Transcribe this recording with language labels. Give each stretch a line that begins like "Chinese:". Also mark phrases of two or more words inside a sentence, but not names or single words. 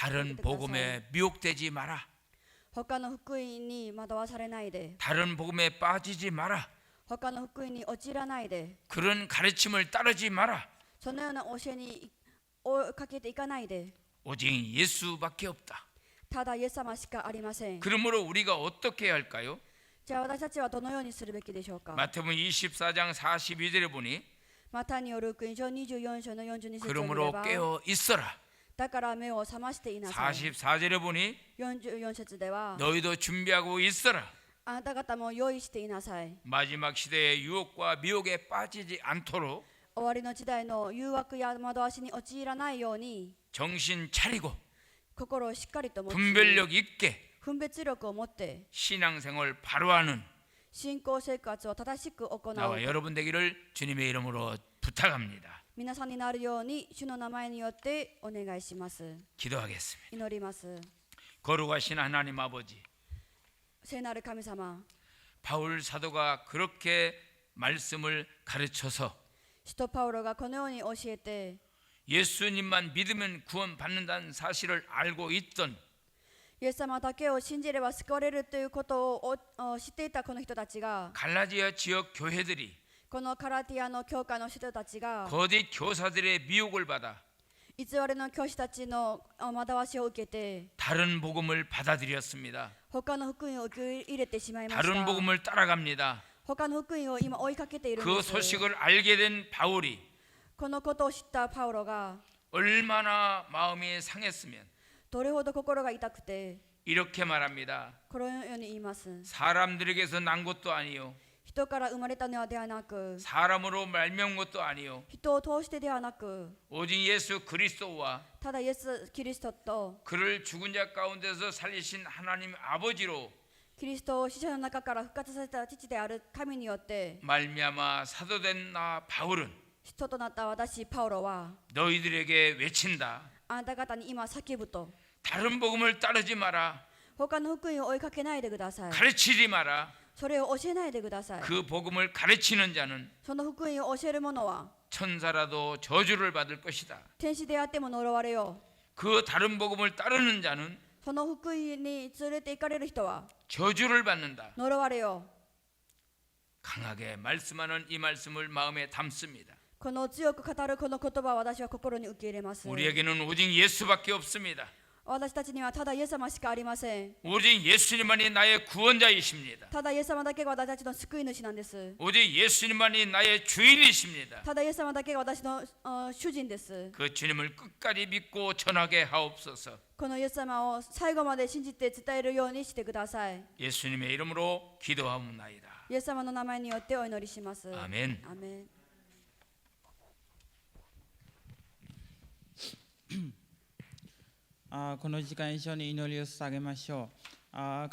Korean: 다른 복음에 미혹되지 마라.
Japanese: 他の福音に惑わされないで、
Korean: 다른 복음에 빠지지 마라.
Japanese: 他の福音に陥らないで、
Korean: 그런 가르침을 따르지 마라.
Japanese: そのような教えに追いかけていかないで、
Korean: 오직 예수밖에 없다.
Japanese: ただイエス様しかありません。
Korean: 그러므로 우리가 어떻게 해야 할까요?
Japanese: じゃあ私たちはどのようにするべきでしょうか。
Korean: 마태복음 24장 42절에 보니
Japanese: マタイによる福音書24章の42節を見れ
Korean: 그러므로
Japanese: ば、
Korean: 깨어 있어라.
Japanese: だから目を覚ましていなさい。
Korean: 44절에 보니
Japanese: 44 節では、
Korean: 너희도 준비하고 있어라.
Japanese: あなた方も用意していなさい。
Korean: 마지막 시대의 유혹과 미혹에 빠지지 않도록
Japanese: 終わりの時代の誘惑や惑わしに陥らないように、
Korean: 정신 차리고
Japanese: 心をしっかりと持ち、
Korean: 분별력 있게
Japanese: 分別力を持って、
Korean: 신앙생활 바로 하는
Japanese: 信仰生活を正しく行
Korean: 나와
Japanese: う
Korean: 여러분 되기를 주님의 이름으로 부탁합니다.
Japanese: 皆さんになるように、主の名前によってお願いします。
Korean: 기도하겠습니다.
Japanese: 祈ります。
Korean: 거룩하신 하나님 아버지,
Japanese: 聖なる神様、
Korean: 바울 사도가 그렇게 말씀을 가르쳐서
Japanese: 使徒パウロがこのように教えて、
Korean: 예수님만 믿으면 구원받는다는 사실을 알고 있던
Japanese: イエス様だけを信じれば救われるということを知っていたこの人たちが、
Korean: 갈라디아 지역 교회들이
Japanese: このカラティアの教会の人たちが
Korean: 거짓 교사들의 미혹을 받아
Japanese: 偽りの教師たちの惑わしを受けて
Korean: 다른 복음을 받아들였습니다.
Japanese: 他の福音を受け入れてしまいまし
Korean: 다른
Japanese: た。
Korean: 복음을 따라갑니다.
Japanese: 他の福音を今追いかけているん
Korean: 그
Japanese: です。
Korean: 소식을 알게 된 바울이
Japanese: このことを知ったパウロが
Korean: 얼마나 마음이 상했으면
Japanese: どれほど心が痛くて
Korean: 이렇게 말합니다.
Japanese: このように言います。
Korean: 사람들에게서 난 것도 아니요
Japanese: 人から生まれたのではなく、
Korean: 사람으로 말미암은 것도 아니요
Japanese: 人を通してではなく、
Korean: 오직 예수 그리스도와
Japanese: ただイエス・キリストと
Korean: 그를 죽은 자 가운데서 살리신 하나님 아버지로
Japanese: キリストを死者の中から復活させた父である神によって
Korean: 말미암아 사도된 나 바울은
Japanese: 人となった私パウロは
Korean: 너희들에게 외친다.
Japanese: あなた方に今叫ぶと、
Korean: 다른 복음을 따르지 마라.
Japanese: 他の福音を追いかけないでください。
Korean: 가르치지 마라.
Japanese: それを教えないでください。
Korean: 그 복음을 가르치는 자는
Japanese: その福音を教える者は
Korean: 천사라도 저주를 받을 것이다.
Japanese: 天使であっても呪われよう。
Korean: 그 다른 복음을 따르는 자는
Japanese: その福音に連れて行かれる人は
Korean: 저주를 받는다.
Japanese: 呪われよう。
Korean: 강하게 말씀하는 이 말씀을 마음에 담습니다.
Japanese: この強く語るこの言葉を私は心に受け入れます。
Korean: 우리에게는 오직 예수밖에 없습니다.
Japanese: 私たちにはただイエス様しかありません。
Korean: 오직 예수님만이 나의 구원자이십니다.
Japanese: ただイエス様だけが私たちの救い主なんです。
Korean: 오직 예수님만이 나의 주인이십니다.
Japanese: ただイエス様だけが私の主人です。
Korean: 그 주님을 끝까지 믿고 전하게 하옵소서.
Japanese: このイエス様を最後まで信じて伝えるようにしてください。
Korean: 예수님의 이름으로 기도하옵나이다.
Japanese: イエス様の名前によってお祈りします。
Korean: 아멘.
Japanese: アメン。この時間一緒に祈りを捧げましょう。